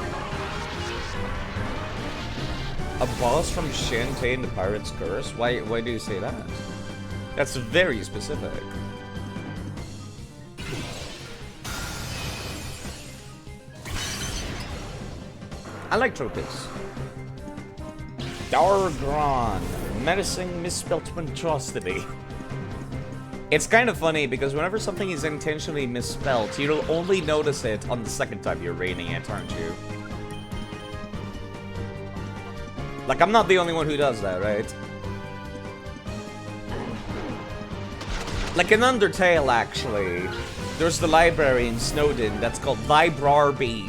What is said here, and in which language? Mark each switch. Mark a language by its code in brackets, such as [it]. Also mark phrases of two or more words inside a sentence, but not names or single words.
[en] A boss from Shantae and the Pirate's Curse? Why do you say that? That's very specific. I like Tropius. Dargron, menacing misspelt monstrosity. It's kind of funny because whenever something is intentionally misspelt, you'll only notice it on the second time you're reading it, aren't you? Like, I'm not the only one who does that, right? Like in Undertale, actually, there's the library in Snowdin that's called Vibrarby.